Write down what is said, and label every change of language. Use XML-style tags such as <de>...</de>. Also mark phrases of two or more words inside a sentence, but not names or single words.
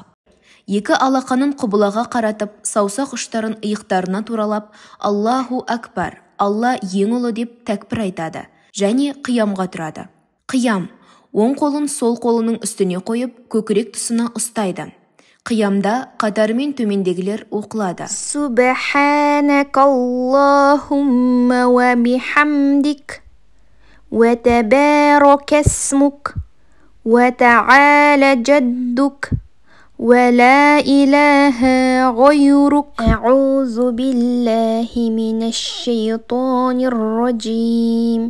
<kk>Екі алақанын құбылаға қаратып, саусақ ұштарын иықтарына туралап,</kk> <ar>الله أكبر,</ar> <kk>Алла ең ұлы деп тәкбір айтады және қиямға тұрады. Қиям: оң қолын сол қолының үстіне қойып, көкірек тұсына ұстайды. Қиямда қатарымен төмендегілер оқылады.</kk> <ar>سبحانك اللهم وبحمدك، وتبارك اسمك، وتعالى جدك، ولا إله غيرك. أعوذ بالله من الشيطان الرجيم.</ar>